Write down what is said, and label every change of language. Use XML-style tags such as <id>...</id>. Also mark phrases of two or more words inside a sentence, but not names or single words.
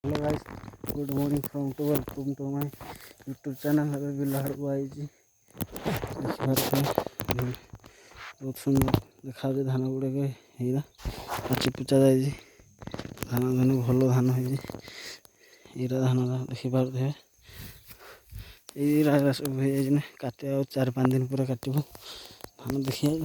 <en>hello guys, good morning from to welcome to my YouTube channel.</en> <or>ଏବେ ବିଲ ଆଡ଼କୁ ଆଇଛି ଦେଖିପାରୁଥିବେ ବହୁତ ସୁନ୍ଦର ଦେଖାଯାଉଛି। ଧାନ ଗୁଡ଼ିକ ହେଇରା ପାଚି ପୁଚା ଯାଇଛି। ଧାନ ଭଲ ଧାନ ହେଇଛି। ଏଇରା ଧାନ ଦେଖିପାରୁଥିବେ। ଏଇରା ସବୁ ହେଇଯାଇଛି ନା କାଟିବା ଆଉ 4-5 ଦିନ ପରେ କାଟିବୁ ଧାନ ଦେଖିବା।</or>